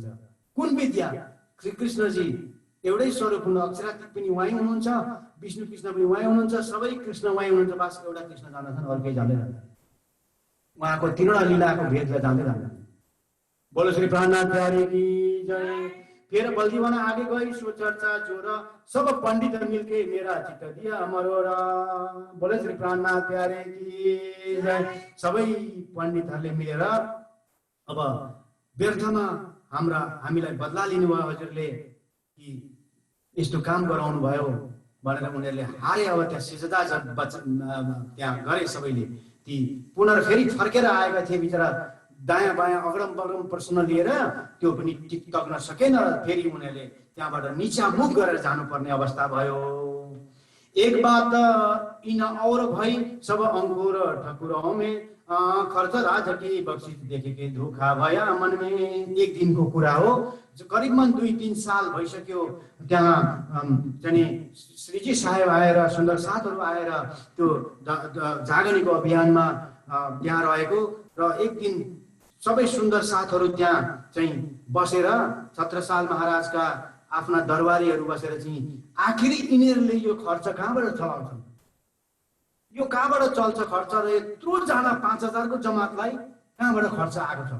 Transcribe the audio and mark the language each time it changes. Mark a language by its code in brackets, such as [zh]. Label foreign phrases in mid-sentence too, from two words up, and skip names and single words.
[ne] कुन विद्या? श्री कृष्णजी एउटै स्वरूप हुनु, अक्षरातीत पनि उहाँ हुनुहुन्छ, विष्णु कृष्ण पनि उहाँ हुनुहुन्छ, सबै कृष्ण उहाँ हुनुहुन्छ, बास एउटा कृष्ण जान्दछन्, अर्कै जान्दै जान्छ। उहाँको 3वटा लीलाको भेदलाई जान्दै जान्छ। [hi] बोलो श्री प्राणनाथ प्यारे की जय। फिर बल्दीवन आगे गई सो चर्चा जोर, सब पंडित मिलके मेरा चित्त दिया मरोरा। बोले श्री प्राणनाथ प्यारे की जय। [ne] सबै पण्डितहरूले मिलेर अब व्यर्थमा हामीलाई बदला लिनुभयो हजुरले, कि यस्तो काम गराउनु भयो भनेर उनीहरूले हारे। अब त्यहाँ सिजदा त्यहाँ गरे सबैले। ती पुनर्फेरि फर्केर आएका थिए बिचरा, दायाँ बायाँ अगडम बगडम प्रश्न लिएर, त्यो पनि टिक्न सकेन। फेरि उनीहरूले त्यहाँबाट नीचा मुख गरेर जानुपर्ने अवस्था भयो। [hi] एक बात इन और भई सब अंकुर ठकुरौं में, खर्च राजा की बख्शिश देखे के धोखा भया मन में। [ne] एक दिनको कुरा हो, करिबन 2-3 साल भइसक्यो। त्यहाँ चाहिँ श्रीजी साहेब आएर, सुन्दर साथहरू आएर त्यो जागरणीको अभियानमा त्यहाँ रहेको। र एक दिन सबै सुन्दर साथहरू त्यहाँ चाहिँ बसेर, छत्रसाल महाराजका आफ्ना दरबारीहरू बसेर चाहिँ आखिरी यिनीहरूले यो खर्च कहाँबाट चलाउँछन्, यो कहाँबाट चल्छ खर्च, र यत्रो जना 5000 को जमातलाई कहाँबाट खर्च आएको छ।